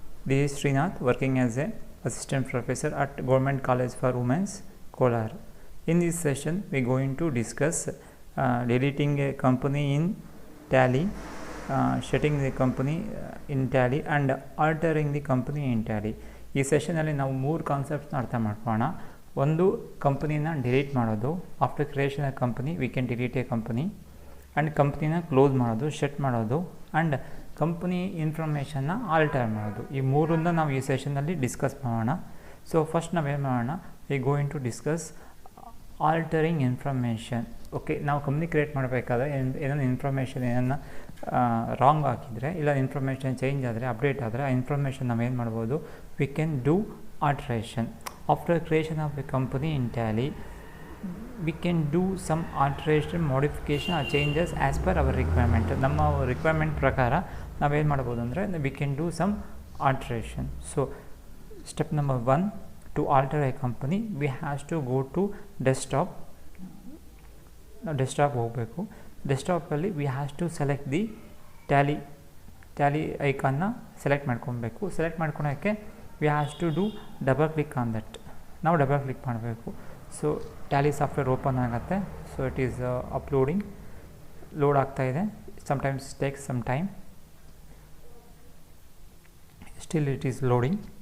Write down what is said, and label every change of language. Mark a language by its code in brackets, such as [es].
[en] This is Srinath, working as a assistant professor at Government College for Women's, Kolar. In this session, we are going to discuss deleting a company in Tally, shutting the company in Tally and altering the company in Tally. [kn] ಈ ಸೆಷನಲ್ಲಿ ನಾವು 3 ಕಾನ್ಸೆಪ್ಟ್ಸ್ನ ಅರ್ಥ ಮಾಡ್ಕೊಳ್ಳೋಣ. ಒಂದು, ಕಂಪನಿನ delete ಮಾಡೋದು. [en] After creation of company we can delete a company. And [kn] ಕಂಪ್ನಿನ close ಮಾಡೋದು, shut ಮಾಡೋದು. And company ಇನ್ಫಾರ್ಮೇಷನ್ನ alter ಮಾಡೋದು. ಈ ಮೂರನ್ನ ನಾವು ಈ ಸೆಷನ್ನಲ್ಲಿ ಡಿಸ್ಕಸ್ ಮಾಡೋಣ. [en] so first [kn] ನಾವೇನು ಮಾಡೋಣ, [en] We going to discuss altering information. [kn] Okay, ನಾವು ಕಂಪ್ನಿ ಕ್ರಿಯೇಟ್ ಮಾಡಬೇಕಾದ್ರೆ ಏನೋ ಇನ್ಫಾರ್ಮೇಷನ್ ಏನನ್ನ ರಾಂಗ್ ಹಾಕಿದರೆ, ಇಲ್ಲ ಇನ್ಫಾರ್ಮೇಷನ್ ಚೇಂಜ್ ಆದರೆ, ಅಪ್ಡೇಟ್ ಆದರೆ, ಆ ಇನ್ಫಾರ್ಮೇಷನ್ ನಾವೇನು ಮಾಡ್ಬೋದು, [en] We can do alteration. After creation of a company in Tally we can do some alteration, modification or changes as per our requirement. [kn] ನಮ್ಮ ರಿಕ್ವೈರ್ಮೆಂಟ್ ಪ್ರಕಾರ ನಾವೇನು ಮಾಡ್ಬೋದು ಅಂದರೆ [en] We can do some alteration. So step number 1, to alter a company we has to go to desktop. [kn] Desktop ಹೋಗಬೇಕು. [en] ಡೆಸ್ಕ್ಟಾಪಲ್ಲಿ we has to select the Tally ಐಕಾನ್ನ [kn] select ಮಾಡ್ಕೊಬೇಕು. Select ಮಾಡ್ಕೊಳೋಕ್ಕೆ [en] We has to do double click on that. [kn] ನಾವು double click ಮಾಡಬೇಕು. So Tally software open ಆಗುತ್ತೆ. [en] so it is uploading, [kn] load ಆಗ್ತಾಯಿದೆ. [en] Sometimes takes some time, still it is loading.